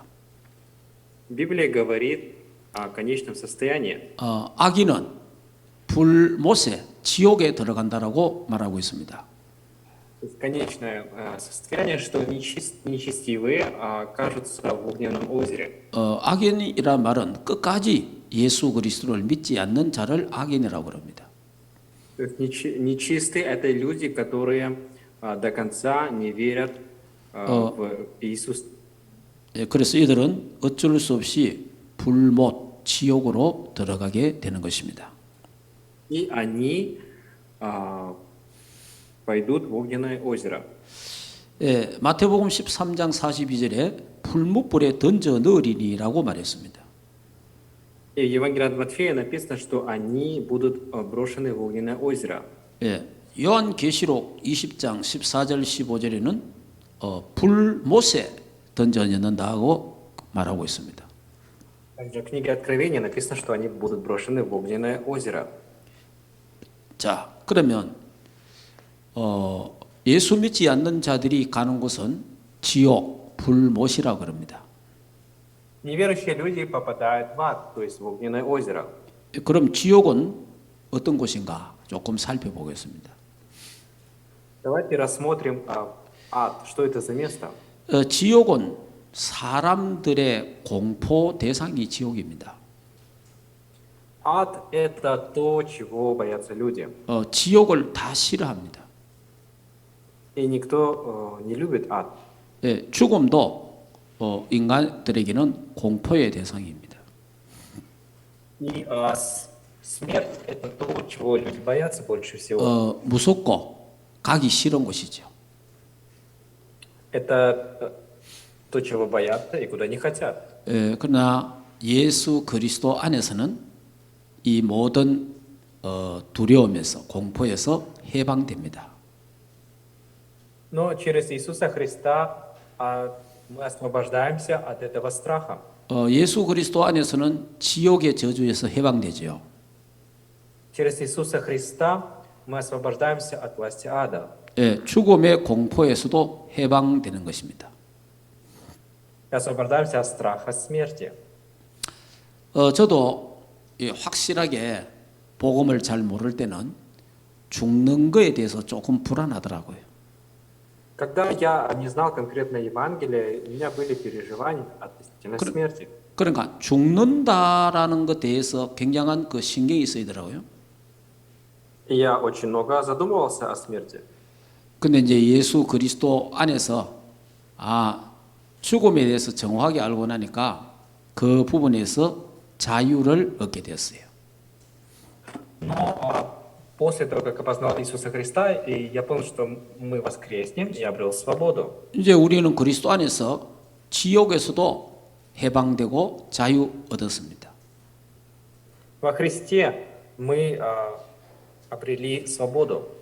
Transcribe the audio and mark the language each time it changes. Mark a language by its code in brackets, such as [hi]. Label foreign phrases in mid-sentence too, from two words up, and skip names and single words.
[ru] Библия говорит о конечном состоянии. [ko] 악인은 불못에 지옥에 들어간다라고 말하고 있습니다. [ru] Конечное состояние, что нечестивые окажутся в огненном озере. [ko] 악인이란 말은 끝까지 예수 그리스도를 믿지 않는 자를 악인이라고 그럽니다. [ru] Нечистые – это люди, которые до конца не верят в Иисуса. [ko] 그래서 이들은 어쩔 수 없이 불못, 지옥으로 들어가게 되는 것입니다. [ru] И они пойдут в огненное озеро. [ko] 마태복음 13장 42절에 풀무불에 던져 넣으리니라고 말했습니다. [ru] И в Евангелии от Матфея написано, что они будут брошены в огненное озеро. [ko] 요한계시록 20장 14절 15절에는 불못에 던져 넣는다고 말하고 있습니다. [ru] Также в книге Откровения написано, что они будут брошены в огненное озеро. [ko] 자, 그러면 예수 믿지 않는 자들이 가는 곳은 지옥, 불못이라고 그럽니다. [ru] Неверующие люди попадают в ад, то есть в огненное озеро. [ko] 그럼 지옥은 어떤 곳인가 조금 살펴보겠습니다. [ru] Давайте рассмотрим ад. Что это за место? [ko] 지옥은 사람들의 공포 대상이 지옥입니다. [ru] Ад – это то, чего боятся люди. [ko] 지옥을 다 싫어합니다. [ru] И никто не любит ад. [ko] 죽음도 인간들에게는 공포의 대상입니다. [ru] И смерть – это то, чего люди боятся больше всего. [ko] 무섭고 가기 싫은 곳이죠. [ru] Это то, чего боятся и куда не хотят. [ko] 그러나 예수 그리스도 안에서는 이 모든 두려움에서 공포에서 해방됩니다. [ru] Но через Иисуса Христа мы освобождаемся от этого страха. [ko] 예수 그리스도 안에서는 지옥의 저주에서 해방되죠. [ru] Через Иисуса Христа мы освобождаемся от власти ада. [ko] 죽음의 공포에서도 해방되는 것입니다. [ru] И освобождаемся от страха смерти. [ko] 저도 확실하게 복음을 잘 모를 때는 죽는 거에 대해서 조금 불안하더라고요. [ru] Когда я не знал конкретно Евангелие, у меня были переживания относительно смерти. [ko] 그러니까 죽는다라는 것에 대해서 굉장한 그 신경이 쓰이더라고요. [ru] И я очень много задумывался о смерти. [ko] 근데 이제 예수 그리스도 안에서 죽음에 대해서 정확하게 알고 나니까 그 부분에서 자유를 얻게 되었어요. [ru] После того, как опознал Иисуса Христа, и я понял, что мы воскреснем, я обрел свободу. [ko] 이제 우리는 그리스도 안에서 지옥에서도 해방되고 자유 얻었습니다. [ru] Во Христе мы обрели свободу.